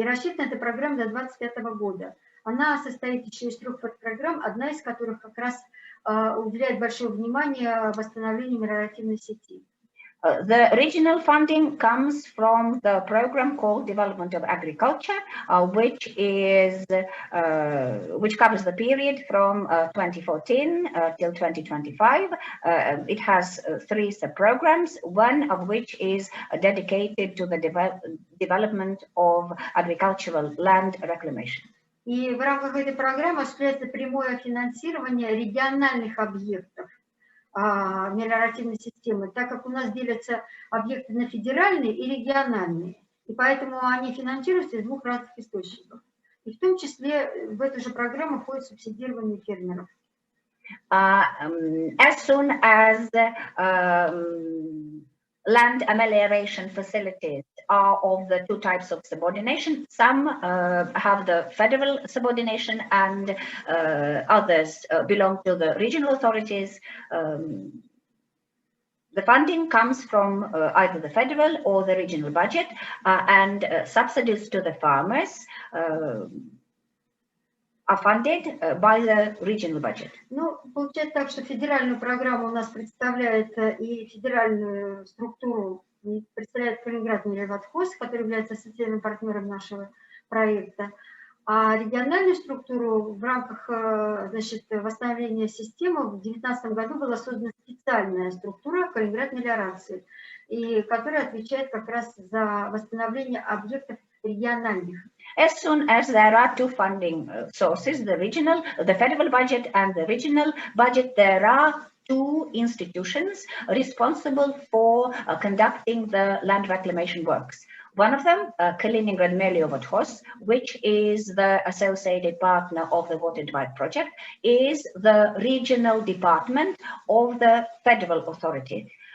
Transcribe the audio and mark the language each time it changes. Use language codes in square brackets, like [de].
[ru] И рассчитана эта программа до 2025 года. Она состоит еще из 3 подпрограмм, одна из которых как раз уделяет большое внимание восстановлению мелиоративной сети. [en] The regional funding comes from the program called Development of Agriculture, which covers the period from 2014 till 2025. It has 3 sub-programs, one of which is dedicated to the development of agricultural land reclamation. [ru] И в рамках этой программы осуществляется прямое финансирование региональных объектов мелиоративной системы, так как у нас делятся объекты на федеральные и региональные, и поэтому они финансируются из 2 разных источников. И в том числе в эту же программу входит субсидирование фермеров. [en] As soon as land amelioration facilities are of the 2 types of subordination. Some have the federal subordination and others belong to the regional authorities. The funding comes from either the federal or the regional budget, and subsidies to the farmers are funded by the regional budget. [ru] Ну, получается так, что федеральную программу у нас представляет и федеральную структуру представляет Калининградный ревводхоз, который является ассоциированным партнером нашего проекта. А региональную структуру в рамках, значит, восстановления системы в 2019 году была создана специальная структура Калининград мелиорации, и которая отвечает как раз за восстановление объектов региональных. [en] As soon as there are 2 funding sources, the federal budget and the regional budget, there are 2 institutions responsible for conducting the land reclamation works. One of them, Kaliningrad Meliovodhoz, which is the associated partner of the WaterDrive project, is the regional department of the federal authority.